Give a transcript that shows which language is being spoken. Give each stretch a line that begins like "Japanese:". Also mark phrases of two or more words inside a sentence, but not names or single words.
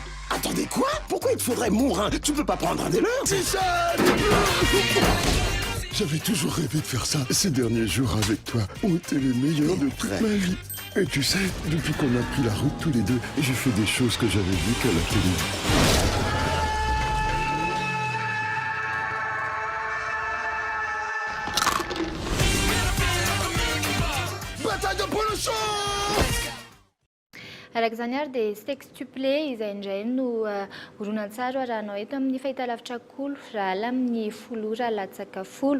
French: Attendez, quoi? Pourquoi il te faudrait mon rein? Tu peux pas prendre un des leurs? C'est ça! J'avais toujours rêvé de faire ça. Ces derniers jours avec toi ont été les meilleurs de toute ma vie. Et tu sais, depuis qu'on a pris la route tous les deux, j'ai fait des choses que j'avais vues qu'à la télé.
Malagasy: Arak'izany dia sextuplé izay indray no horonan-tsara rahanao eto amin'ny fahitalavitra kolo rahala amin'ny folo ora latsaka folo.